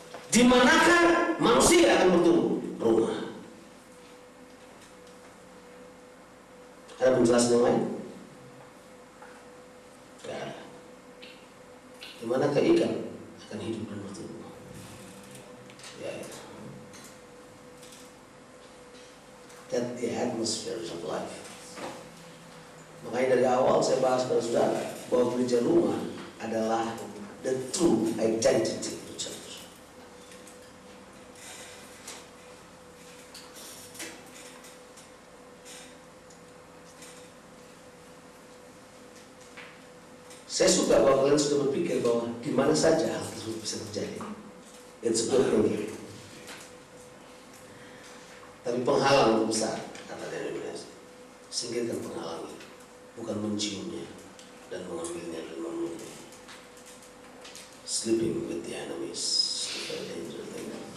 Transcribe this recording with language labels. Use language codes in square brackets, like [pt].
[id] Di manakah manusia akan bertumbuh? Rumah. Ada penjelasan yang lain? Tidak ada. Di manakah ikan akan hidup dan bertumbuh? Ya itu. [en] That the atmosphere of life. [id] Makanya dari awal saya bahas pada saudara bahwa gereja rumah adalah [en] the true identity of the church. [id] Saya suka bahwa kalian sudah berpikir bahwa di mana saja hal tersebut bisa terjadi. [en] It's a good thinking. [id] Tapi penghalang besar kata denominasi. Singkirkan penghalang, bukan menciumnya dan mengambilnya dan memenuhinya. [en] Sleeping with the enemies, very dangerous thing.